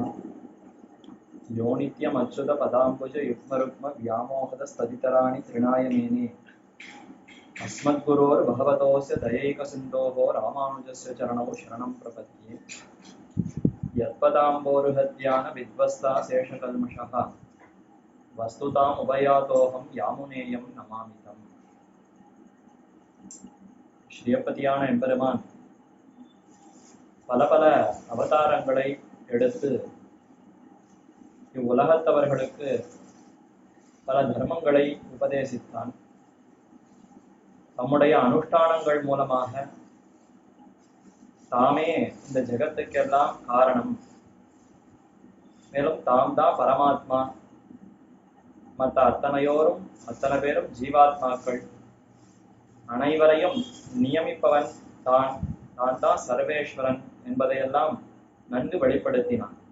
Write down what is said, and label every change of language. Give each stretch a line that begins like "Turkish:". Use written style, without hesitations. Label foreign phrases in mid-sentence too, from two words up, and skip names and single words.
Sanskrit: यो नित्यमच्युत पदाम्बुज युग्मरुग्म व्यामोहतस्तदितराणि तृणाय मेने अस्मद्गुरोर्भगवतोऽस्य दयैकसिन्धोः रामानुजस्य चरणौ शरणं प्रपद्ये। यत्पदाम्बोरुहध्यान विध्वस्ता शेषकल्मषः वस्तुताम् उभयातोऽहं यामुनेयं नमामितम्.
Tamil: ஸ்ரீயப்பதியான எம்பெருமான் பல பல அவதாரங்களை எடுத்து இவ்வுலகத்தவர்களுக்கு பல தர்மங்களை உபதேசித்தான். தம்முடைய அனுஷ்டானங்கள் மூலமாக தாமே இந்த ஜெகத்துக்கெல்லாம் காரணம், மேலும் தாம் தான் பரமாத்மா, மற்ற அத்தனை பேரும் ஜீவாத்மாக்கள், அனைவரையும் நியமிப்பவன் தான் தான் சர்வேஸ்வரன் என்பதையெல்லாம் நன்கு வெளிப்படுத்தினான்.